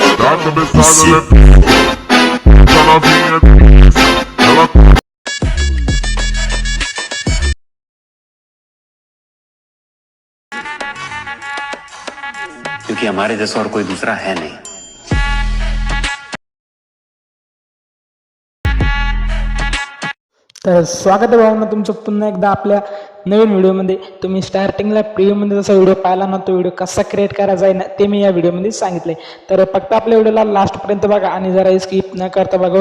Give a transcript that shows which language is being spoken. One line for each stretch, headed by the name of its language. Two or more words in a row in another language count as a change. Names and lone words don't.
Portuguese: Tá começando, né? Essa novinha, ela
Hindi: क्योंकि हमारे जैसा और कोई दूसरा है नहीं।
Marathi: तर स्वागत आहे भावना तुमचं पुन्हा एकदा आपल्या नवीन व्हिडिओमध्ये. तुम्ही स्टार्टिंगला प्रिव्ह्यूमध्ये जसा व्हिडिओ पाहिला ना, तो व्हिडिओ कसा क्रिएट करायचा आहे ना, ते मी या व्हिडिओमध्ये सांगितले. तर फक्त आपल्या व्हिडिओला लास्टपर्यंत बघा आणि जरा स्किप न करता बघा.